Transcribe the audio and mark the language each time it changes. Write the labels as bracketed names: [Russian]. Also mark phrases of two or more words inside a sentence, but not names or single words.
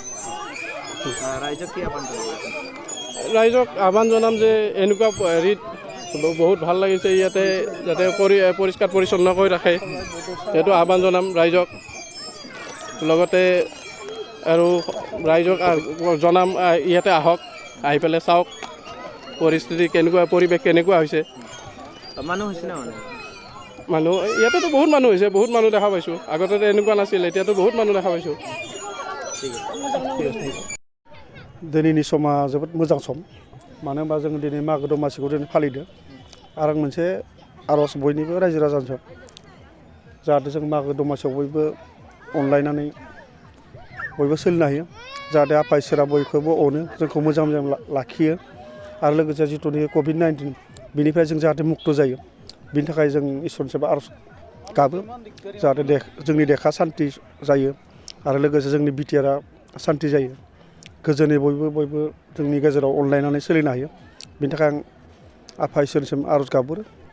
[Assamese] ৰাইজক আহ্বান জনাম যে এনেকুৱা হেৰিত বহুত ভাল লাগিছে ইয়াতে যাতে পৰিষ্কাৰ পৰিচ্ছন্ন কৰি ৰাখে সেইটো আহ্বান জনাম ৰাইজক লগতে আৰু ৰাইজক জনাম ইয়াতে আহক আহি পেলাই চাওক পৰিস্থিতি কেনেকুৱা পৰিৱেশ কেনেকুৱা হৈছে মানুহ ইয়াতেতো বহুত মানুহ হৈছে বহুত মানুহ দেখা পাইছোঁ আগতে এনেকুৱা নাছিল এতিয়াতো बहुत মানুহ দেখা পাইছোঁ [Bodo] दिनैनि समा जोबोद मोजां सम मानो होनबा जों दिनै मागो दमासिखौ दिनै फालिदों आरो आं मोनसे आरज बयनिबो रायजो राजानिसिम जाहाथे जों मागो दमासियाव बयबो अनलायनानै बयबो सोलिनो हायो जाहाथे आफा इसोरा बयखौबो अनो जोंखौ मोजां मोजां लाखियो आरो लोगोसे जिथुनिखि COVID-19 बिनिफ्राय जों जाहाथे मुक्त जायो बिनि थाखाय जों इसोरनिसिम आरज गाबो जाहाथे जोंनि देखा शान्ति जायो आरो लोगोसे जोंनि बिटिआरआ शान्ति जायो गोजोनै बयबो जोंनि गेजेराव अनलायनानै सोलिनो हायो बिनि थाखाय आं आफा इसोरनिसिम आरज गाबहरो